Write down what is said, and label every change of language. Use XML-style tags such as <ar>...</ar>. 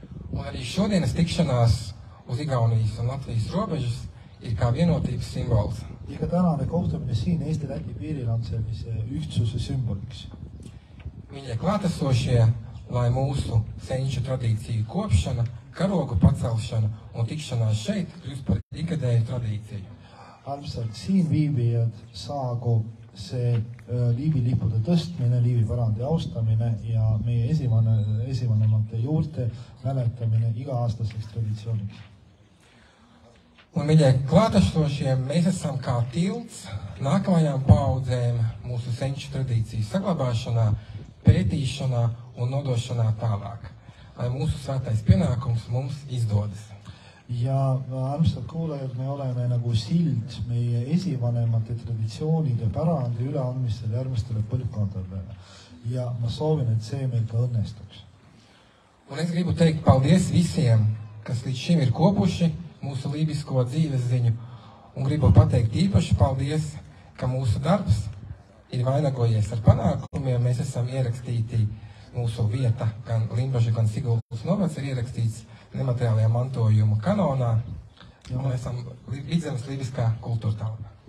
<lv>Un arī šodienas tikšanās uz Igaunijas un Latvijas robežas ir kā vienotības simbols.</lv> <et>Ja ka tänane kohtumine siin Eesti-Läti piiril on sellise ühtsuse sümboliks.</et> <lv>Mīļie klātesošie, lai mūsu senču tradīciju kopšana, karogu pacelšana un tikšanās šeit kļūst par ikgadēju tradīciju.</lv> <et>Armsad siin viibijad saagu see liivilippude tõstmine, liivipärandi austamine ja meie esivanemate juurte mäletamine iga-aastaseks traditsiooniks.</et> <lv>Un, mīļie klātesošie, mēs esam kā tilts nākamajām paaudzēm mūsu senču tradīciju saglabāšanā, pētīšanā un nodošanā tālāk, lai mūsu svētais pienākums mums izdodas.</lv> <et>Ja armsad kuulajad, me oleme nagu sild meie esivanemate traditsioonide pärandi üleandmisel järgmistele põlvkondadele. Ja ma soovin, et see meil ka õnnestuks.</et> <lv>Un es gribu teikt paldies visiem, kas līdz šim ir kopuši mūsu lībisko dzīves ziņu, un gribu pateikt īpaši paldies, ka mūsu darbs ir vainagojies ar panākumiem. Mēs esam ierakstīti, mūsu vieta, gan Limbaža, gan Siguldas novads ir ierakstīts nemateriālajā mantojuma kanonā, un esam Vidzemes lībiskā kultūrtelpa.</lv>